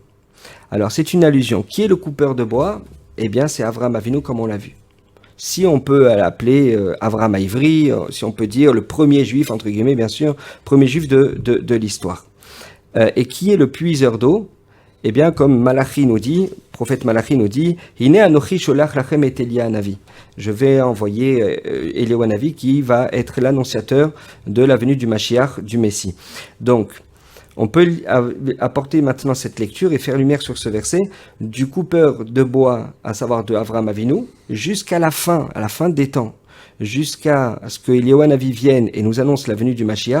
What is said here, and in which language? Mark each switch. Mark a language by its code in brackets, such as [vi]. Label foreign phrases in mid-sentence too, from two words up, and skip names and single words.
[fr] Alors, c'est une allusion. Qui est le coupeur de bois? Eh bien, c'est Avraham Avinu, comme on l'a vu. Si on peut l'appeler Avraham Ivri, si on peut dire le premier juif, entre guillemets, bien sûr, premier juif de l'histoire. Et qui est le puiseur d'eau? Eh bien, comme Malachi nous dit, prophète Malachi nous dit, [he] הנה אנכי שולח לכם את אליהו הנביא. [fr] Je vais envoyer Eliyahu Hanavi qui va être l'annonciateur de la venue du Mashiach, du Messie. Donc, on peut apporter maintenant cette lecture et faire lumière sur ce verset du coupeur de bois, à savoir de Avraham Avinu, jusqu'à la fin des temps, jusqu'à ce que Eliyahu Hanavi vienne et nous annonce la venue du Mashiach.